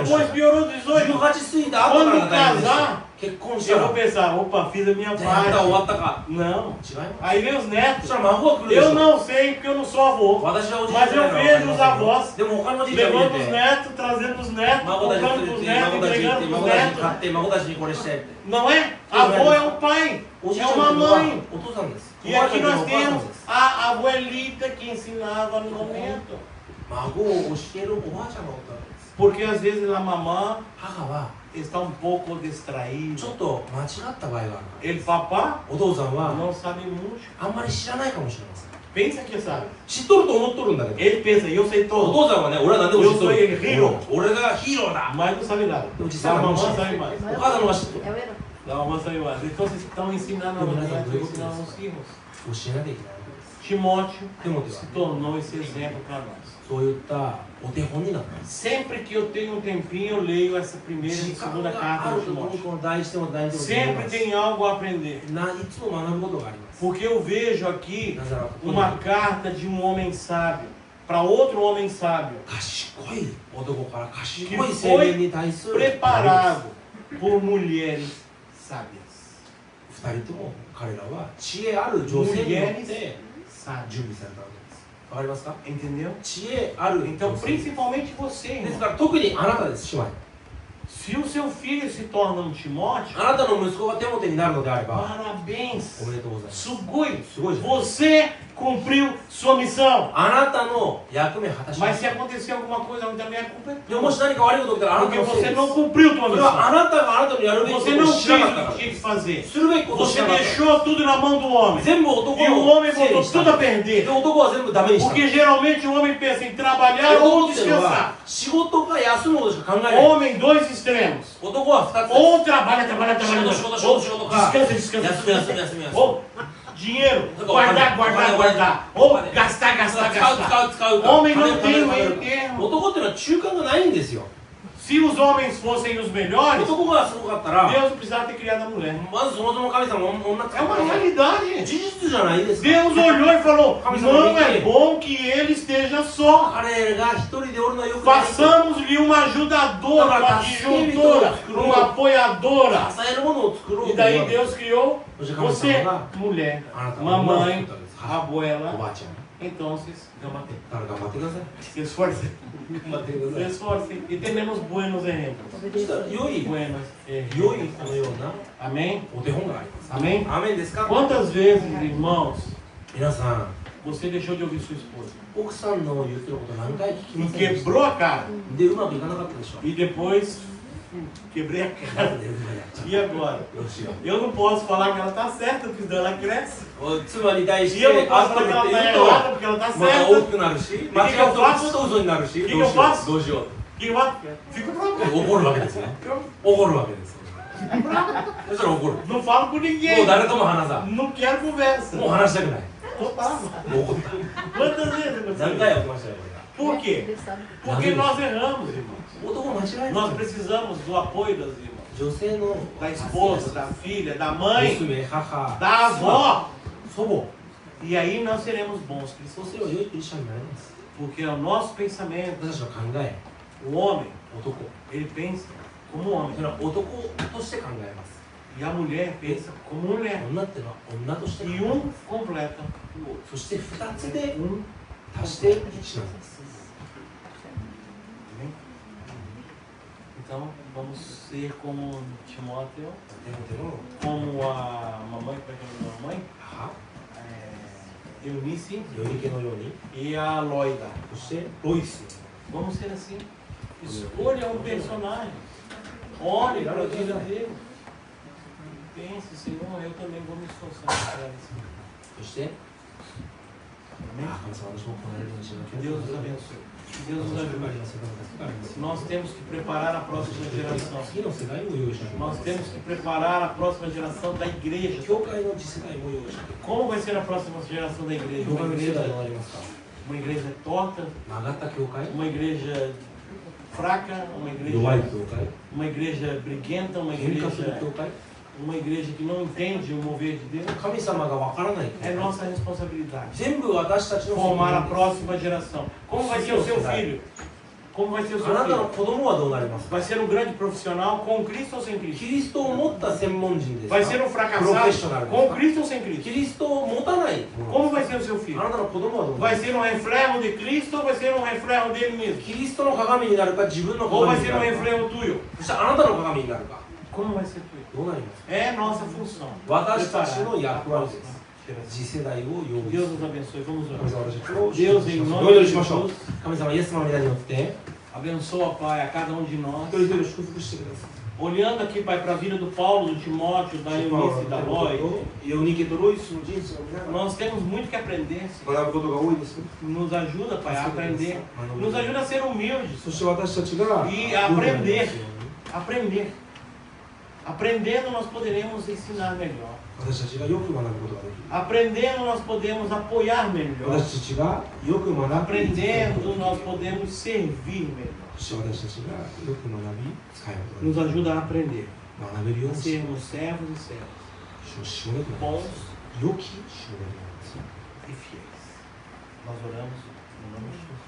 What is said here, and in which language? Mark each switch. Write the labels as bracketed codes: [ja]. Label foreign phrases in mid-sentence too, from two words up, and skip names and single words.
[pt] Depois piorou 18. [ja] 18過ぎた後からが大変でした。 [pt] Quando [ja] 結婚した [pt] Eu [ja] ら [pt] vou pensar, opa, fiz a minha [ja] じゃあやった終わ [pt] parte. [ja] ったか。 [pt] Não. [ja] 違います。 [pt] Aí vem os [ja] そ [pt] netos. [ja] したら孫が来るでし [pt] Eu [ja] ょ。 [pt] não sei porque eu não sou avô. [ja] 私はおじいちゃ [pt] Mas [ja] んだ [pt] eu [ja] から [pt] vejo os avós [ja] でも他のおじいちゃん見 [pt] levando [ja] て [pt] os [ja] て [pt] netos, trazendo os netos, [ja] 孫たち [pt] comprando [ja] 連 [pt] pros [ja] れて [pt] netos, [ja] 孫たち行っ [pt] entregando [ja] て [pt] pros [ja] 孫たちに [pt] netos. [ja] 買って孫たちにこれして [pt] Não é? Avô é o pai, [ja] おじい [pt] é [ja] ちゃん [pt] uma [ja] のは [pt] mãe. [ja] お父さんです。 [pt] E [ja] おばあちゃ [pt] aqui [ja] んのは [pt] nós [ja] お母さん [pt] temos [ja] です。 [pt] a abuelita que ensinava no momento. [ja] 孫を教えるおばあちゃんがおったわけです。 [pt] Porque às vezes a mamã [ja] 母は [pt] está um pouco [ja] ち [pt] distraída. [ja] ょっと間違った場合がある。 [pt] Ele, papá, [ja] お父さんは [pt] não sabe muito. [ja] あんまり知らないかもしれません。 [pt] Pensa que sabe. [ja] 知っとると思っとるんだけど。 [pt] Ele pensa, eu sei [ja] お [pt] todo. [ja] 父さんはね、俺は何でも知っとる。 [pt] Eu sou hero. [ja] 俺がヒーローだ。 [pt] Mas não sabe nada. Eu disse, ah, A mamãe não. sabe mais. お母さんの方が知っとる。 É o herói. A mamãe sabe mais. Então vocês estão ensinando a Não, mulher, mas não, estão ensinando não. os filhos. [ja] 教えなきゃいけないわけです。 [pt] Timóteo Timóteo. se tornou esse exemplo para nós. [ja] そういったお手本になったんです。 [pt] Sempre que eu tenho um tempinho, eu leio essa primeira e [ja] 時間 [pt] segunda [ja] が [pt] carta [ja] あ [pt] de [ja] るところに [pt] Timóteo. [ja] この第一手も第二手も読みま [pt] Sempre [ja] す。 [pt] tem algo a aprender. [ja] いつも学ぶことがあります。 [pt] Porque eu vejo aqui [ja] なぜならここに [pt] uma carta de um homem sábio para outro homem sábio, [ja] 賢い男から賢 [pt] que [ja] い青年に対する [pt] preparado por mulheres sábias. [ja] 二人とも彼らは知恵ある女性によって [pt] Sábias. [ja] 準備されたわけです。わかりますか？ [pt] Entendeu? [ja] 知恵ある [pt] Então, [ja] 女性。 [pt] principalmente você, [ja] です [pt] irmão. [ja] から特にあなたです、姉妹。 [pt] Se o seu filho se torna um Timóteo, [ja] あなたの息子がテモテになるのであれば、 [pt] parabéns. [ja] おめでとうございます。 [pt] Sugoi. [ja] すごいですね。 [pt] Você cumpriu sua missão. [ja] あなたの役目果たしま [pt] Mas [ja] し [pt] se [ja] た。 [pt] acontecer alguma coisa, também é culpa [ja] でももし何か悪いこと起きたらあなた [pt] Porque [ja] のせい [pt] você [ja] です。 [pt] não cumpriu sua [ja] それは [pt] missão. [ja] あなたがあなたのやるべきこ [pt] Você [ja] と [pt] não [ja] を [pt] fez [ja] 知らなかっ [pt] o [ja] た [pt] que [ja] から。 [pt] tinha que fazer. [ja] するべきことを知 [pt] Você [ja] らなかった。 [pt] deixou tudo na mão do homem. [ja] 全部男 [pt] E [ja] の [pt] o homem [ja] せいに [pt] botou [ja] した。 [pt] tudo a [ja] で [pt] perder. [ja] 男は全部ダメにした。 [pt] Porque geralmente o homem pensa em trabalhar [ja] 男 [pt] ou [ja] っていうのは [pt] descansar. [ja] 仕事か休むことしか考えない。 [pt] Homem, dois extremos. [ja] 男は2つです。 [pt] Ou trabalha, trabalha, [ja] 仕 [pt] trabalha. [ja] 事仕事仕 [pt] Ou [ja] 事仕事か [pt] descansa, descansa, [ja] 休む休む [pt] descansa. [ja] 休む休む。 [pt] Ou dinheiro, guardar, guardar, guardar. Ou gastar, gastar, [ja] 使う [pt] gastar. [ja] 使う使う。 [pt] Homem [ja] 金 [pt] não tem [ja] 金 [pt] meio [ja] 金 [pt] termo. [ja] 男っていうのは中間がないんですよ。 [pt] Se os homens fossem os melhores, [ja] 男がすごかったら、 [pt] Deus não precisava ter criado a mulher. [ja] まずそもそも神様は女 [pt] É [ja] 使う [pt] uma [ja] から [pt] realidade. [ja] 事実じゃないですか。 [pt] Deus olhou e falou: não é bom que ele esteja só. [ja] 彼が一人でおるのはよくない。 [pt] Façamos-lhe uma ajudadora, uma disjuntora, uma apoiadora. [ja] 支えるものを作ろう [pt] E [ja] と [pt] daí Deus criou você, mulher, [ja] あなたは [pt] mamãe, [ja] お [pt] abuela. [ja] ばあちゃん。 [pt] Então, vocês gamate. [ja] だから頑張ってください。 [pt] Se esforcem. [ja] 頑張ってく [pt] Se [ja] ださい。 [pt] esforcem. E [es] tenemos buenos ejemplos. [ja] そしたら良い [pt] Buenos [ja] 良い [pt] ejemplos. [ja] このような [pt] Amém? [ja] お手本があります。 [pt] Amém? [ja] アーメンですか？ [pt] Quantas vezes, irmãos, [ja] 皆さん、 [pt] você deixou de ouvir sua esposa [ja] 奥さんの言ってること何回聞きま [pt] e [ja] せんでした？ [pt] quebrou a cara? [ja] で、うまくいかなかったでしょ。 [pt] E depois quebrei a [ja] な [pt] cara. [ja] んでうまくやっちゃ [pt] E agora? [ja] う。どうしよ [pt] Eu não posso falar que ela está certa, porque senão ela cresce. [ja] う。妻に対し [pt] E eu [ja] て [pt] não [ja] あ [pt] posso [ja] っと言 [pt] falar [ja] っ [pt] que [ja] て [pt] ela [ja] 言 [pt] está [ja] う [pt] errada, [ja] と、 [pt] porque ela está [ja] また大 [pt] certa. [ja] きくなるし、 [pt] que [ja] 間違うとちょっと嘘になるし、 [pt] que [ja] どうし [pt] eu [ja] よ [pt] faço? [ja] う。どうしよう。 [pt] E eu fico bravo. [ja] 怒るわけですね。怒るわけです。そしたら怒る。 [pt] Não falo com [ja] もう [pt] ninguém. [ja] 誰とも話さん。 [pt] Não quero conversa. [ja] もう話したくない。 [pt] Tô bravo. [ja] もう怒った。 [pt] Quantas vezes [ja] 何 [pt] aconteceu [ja] 回 [pt] isso? [ja] 起きましたよ、これが。 [pt] Por quê? Ele sabe. Porque nós erramos, irmãos. [ja] 男間違え [pt] Nós [ja] る。 [pt] precisamos do apoio das irmãs. [ja] 女性の [pt] Da esposa, da filha, da mãe, [ja] 娘、母、 [pt] da avó. [ja] 祖母。 [pt] E aí nós seremos bons [ja] そう [pt] cristãos. [ja] すれば良いクリスチャンになります。 [pt] Porque é o nosso pensamento. [ja] 私たちの考え、 [pt] O homem, [ja] 男。 [pt] ele pensa como homem. [ja] それは男として考えます。 [pt] E a mulher pensa como mulher. [ja] 女っていうのは女として考 [pt] E [ja] えま [pt] um [ja] す。 [pt] completa o outro. [ja] そして二つで [pt] Um [ja] 足して一なんです。 [pt] Amém? Então, vamos ser como Timóteo, [ja] テモテの [pt] como a mamãe, como é que é o nome da mamãe? [ja] 母、 [pt] Eunice [ja] 頼家のように、 [pt] e a Loida. [ja] そしてロイス。 [pt] Vamos ser assim. Escolha um personagem. Olhe para a vida dele. Pense, Senhor, eu também vou me esforçar para isso. [ja] そして、 [pt] Amém? [ja] 神様、私もこのようにしなき [pt] Que [ja] ゃ。 [pt] Deus nos abençoe. Que Deus nos ajude. [ja] 次 [pt] Nós temos que preparar a próxima geração. [ja] の世代を用意しなきゃ。 [pt] Nós temos que preparar a próxima geração da igreja. [ja] 教会の次世代も用意しなきゃ。 [pt] Como vai ser a próxima geração da igreja? [ja] 教 [pt] Uma [ja] 会の世代 [pt] igreja [ja] どうなりますか？ [pt] uma igreja torta, [ja] 曲がった教会、 [pt] uma igreja fraca, uma igreja briguenta, uma igreja que não entende o mover de Deus. [ja] 神様がわからない。 [pt] É nossa responsabilidade [ja] 全部私たちの責任 [pt] formar a [ja] です。 [pt] próxima geração. Como vai ser o seu filho? Como vai ser o [ja] あ [pt] seu [ja] なたの [pt] filho? [ja] 子供はどうなりますか。 [pt] Vai ser um grande profissional com Cristo ou sem [ja] キ [pt] Cristo? [ja] リストを持った専門人ですか。 [pt] Vai ser um [ja] プロフェッショナ [pt] fracassado [ja] ルです [pt] com [ja] か。 [pt] Cristo ou sem [ja] キ [pt] Cristo? [ja] リストを持たない。 [pt] Como vai ser o seu [ja] あ [pt] filho? [ja] なたの子供はどうな [pt] Vai [ja] ります [pt] ser um reflexo de Cristo ou vai ser um reflexo dele [ja] か。 [pt] mesmo? [ja] キリストの鏡になるか自分の [pt] Ou [ja] 鏡 [pt] vai [ja] に [pt] ser [ja] な [pt] um [ja] るか。 [pt] reflexo tuyo? [ja] そしてあなたの鏡になるか。 [pt] Como vai ser tuyo? [ja] どうなりますか。 [pt] É nossa função. [ja] 私たち [pt] Preparar [ja] の [pt] a [ja] 役割で [pt] próxima [ja] す。 [pt] geração. [ja] 次世代を用意 [pt] Deus [ja] する。 [pt] nos abençoe. Vamos [ja] 神 [pt] orar. [ja] 様、私たちを [pt] Deus, [ja] 祝 [pt] em [ja] 福しましょう。 [pt] nome [ja] お祈 [pt] de [ja] りしましょう [pt] Jesus,。 [ja] 神様、イエス様の皆によって、 [pt] abençoa, Pai, a cada um de nós. [ja] 一人一人を祝福してください。 [pt] Olhando aqui, Pai, para a vida do Paulo, do Timóteo, da Eunice e da Lloyd, [ja] ヨニケとロイスの人生を見ながら [pt] nós temos muito que aprender. Senhor. [ja] 学ぶことが多いです。 [pt] Nos ajuda, Pai, a aprender. Nos ajuda a ser humildes. [ja] そして私たちが [pt] E aprender. Aprender. Aprendendo, nós poderemos ensinar melhor. [ja] 私たちがよく学ぶことができる。 [pt] Aprendendo, nós podemos apoiar melhor. [ja] 私たちがよく学ぶ。 [pt] Aprendendo, nós podemos servir melhor. [ja] そして私たちがよく学び、使えること [pt] Nos [ja] ができる。 [pt] ajuda a aprender. [ja] 学べるよう [pt] A [ja] にし [pt] sermos servos e servas. [ja] しもべとなりま [pt] Bons [ja] す。良きしもべとなります。 [pt] e fiéis. Nós oramos no nome de Jesus.